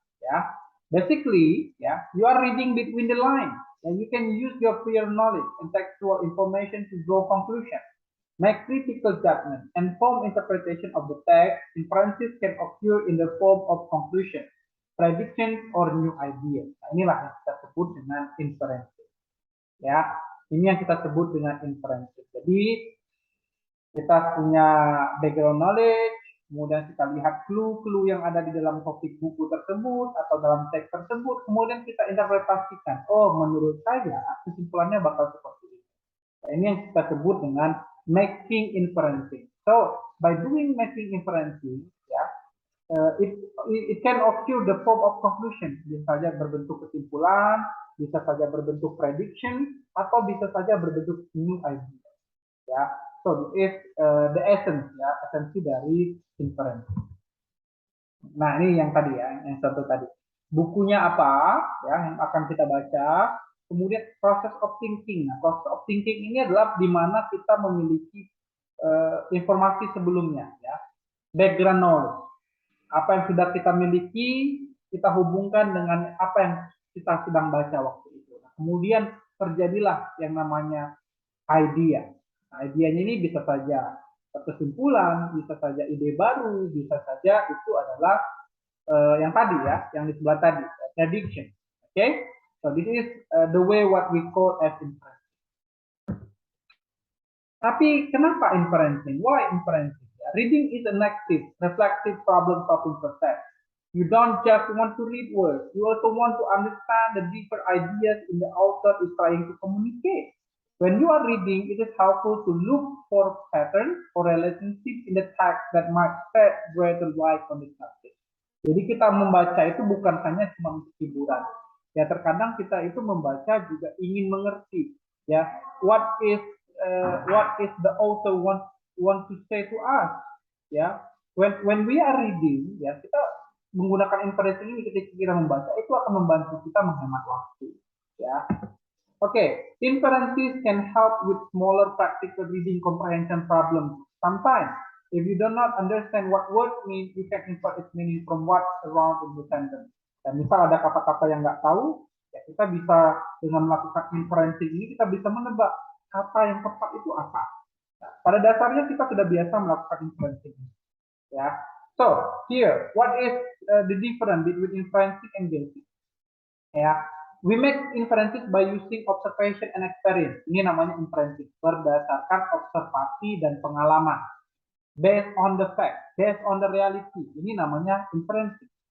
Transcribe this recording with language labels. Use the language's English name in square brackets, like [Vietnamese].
[English] Yeah, basically, yeah, you are reading between the lines, and you can use your prior knowledge and textual information to draw conclusions, make critical judgment, and form interpretation of the text. Inferences can occur in the form of conclusion, predictions, or new ideas. [Indonesian] Nah, inilah yang kita sebut dengan inferences. Ya, ini yang kita sebut dengan inferences. Jadi kita punya background knowledge, kemudian kita lihat clue-clue yang ada di dalam topik buku tersebut atau dalam teks tersebut, kemudian kita interpretasikan. Oh, menurut saya kesimpulannya bakal seperti ini. Nah, ini yang kita sebut dengan making inferencing. [English] So, by doing making inferencing, ya, it can occur the form of conclusion. [Indonesian] Bisa saja berbentuk kesimpulan, bisa saja berbentuk prediction, atau bisa saja berbentuk new idea. [English] Ya, so this is the essence, ya, [Indonesian] esensi dari inference. Nah, ini yang tadi ya, yang satu tadi. Bukunya apa, ya, yang akan kita baca. Kemudian proses of thinking. Nah, proses of thinking ini adalah di mana kita memiliki informasi sebelumnya, ya, background knowledge. Apa yang sudah kita miliki, kita hubungkan dengan apa yang kita sedang baca waktu itu. Nah, kemudian terjadilah yang namanya idea. Nah, idenya ini bisa saja kesimpulan, bisa saja ide baru, bisa saja itu adalah yang tadi ya, yang di sebelah tadi, prediction. [English] Oke, okay? So this is the way what we call as inference. [Indonesian] Tapi kenapa inferencing? [English] Why inferencing? Reading is an active, reflective problem-solving process. You don't just want to read words, you also want to understand the deeper ideas in the author is trying to communicate. When you are reading, it is helpful to look for patterns or relationships in the text that might shed greater light on the subject. [Indonesian] Jadi kita membaca itu bukan hanya cuma untuk hiburan. Ya, terkadang kita itu membaca juga ingin mengerti. [English] Ya, what is the author want to say to us. [Indonesian] Ya, [English] when we are reading, [Indonesian] ya, kita menggunakan inferencing ini ketika kita membaca itu akan membantu kita menghemat waktu. Ya. [English] Okay, inferences can help with smaller practical reading comprehension problems. Sometimes, if you do not understand what words mean, you can infer its meaning from what's around in the sentence. [Indonesian] Dan misal ada kata-kata yang nggak tahu, ya kita bisa dengan melakukan inferencing ini kita bisa menebak kata yang tepat itu apa. Nah, pada dasarnya kita sudah biasa melakukan inferencing. [English] Ya, so here, what is the difference between inferencing and guessing? Ya, we make inferences by using observation and experience. [Indonesian] Ini namanya inferencing, berdasarkan observasi dan pengalaman. [English] Based on the fact, based on the reality. [Indonesian] Ini namanya inferencing.